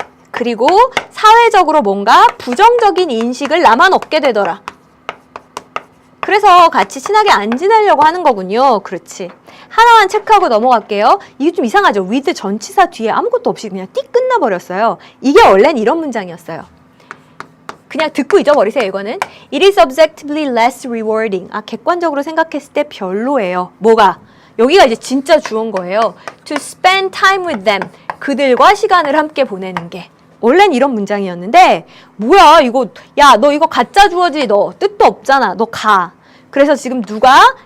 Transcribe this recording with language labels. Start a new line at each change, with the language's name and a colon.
Korean: 그리고 사회적으로 뭔가 부정적인 인식을 나만 얻게 되더라. 그래서 같이 친하게 안 지내려고 하는 거군요. 그렇지. 하나만 체크하고 넘어갈게요. 이게 좀 이상하죠? with 전치사 뒤에 아무것도 없이 그냥 띡 끝나버렸어요. 이게 원래는 이런 문장이었어요. 그냥 듣고 잊어버리세요, 이거는.
English: It is objectively less rewarding.
Korean: 아, 객관적으로 생각했을 때 별로예요. 뭐가? 여기가 이제 진짜 주어인 거예요.
English: To spend time with them.
Korean: 그들과 시간을 함께 보내는 게. 원래는 이런 문장이었는데 뭐야 이거, 야, 너 이거 가짜 주어지. 너 뜻도 없잖아. 너 가. 그래서 지금 누가?